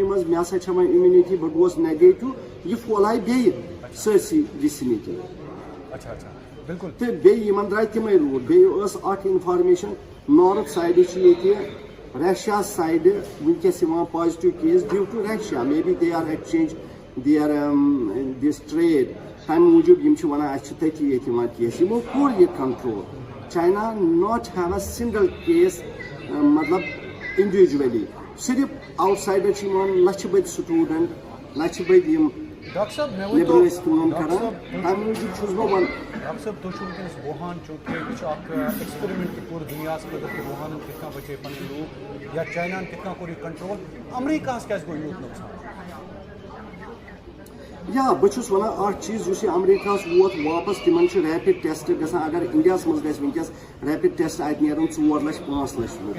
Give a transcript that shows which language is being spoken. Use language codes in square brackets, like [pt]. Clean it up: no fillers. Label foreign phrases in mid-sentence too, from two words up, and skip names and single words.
[ks] منٛز مےٚ ہسا چھےٚ وۄنۍ اِمیوٗنِٹی بہٕ گوس نَگیٹِو یہِ پھۄلایہِ بیٚیہِ سٲرسٕے وِسنِٹی تہٕ بیٚیہِ یِمن درٛاے تِمے روٗد بیٚیہِ ٲس اکھ اِنفارمیشن نارٕتھ سایڈٕ چھِ ییٚتہِ رشیا سایڈٕ وٕنکٮ۪س یِوان [en] positive case due to Russia may be they are exchange their this trade [ks] تَمہِ موٗجوٗب یِم چھِ وَنان اَسہِ چھِ تٔتی ییٚتہِ یِوان کیس یِمو کوٚر یہِ کَنٹرول [en] China not have a single case [ks] مطلب اِنڈِوِجؤلی صرف آوُٹ سایڈَر چھِ یِوان لَچھِ بٔدۍ سٹوٗڈنٛٹ لَچھِ بٔدۍ یِم ڈاکٹر صاحب میں نیبر کٲم کران تَمہِ موٗجوٗب چھُس بہٕ وَنان ڈاکٹر صٲب تُہۍ چھُو وٕنکیٚنَس وُہان چوٗنکہِ یہِ چھُ اکھ ایٚکسپیرِمٮ۪نٹ پوٗرٕ دُنیاہَس خٲطرٕ کہِ وُہانَن کِتھ کٔنۍ بچے پَنٕنۍ لوٗکھ یا چایناہَن کِتھ کٔنۍ کوٚر یہِ کَنٹرول امریکاہَس کیٛازِ گوٚو یوٗت نۄقصان یا بہٕ چھُس وَنان اکھ چیٖز یُس یہِ اَمریٖکاہَس ووت واپَس تِمن چھُ [en] rapid test [ks] گژھان اگر اِنڈیاہَس منٛز گژھِ وٕنکیٚس [en] rapid test [ks] اَتہِ نیرن 4,00,000-5,00,000 لوٗکھ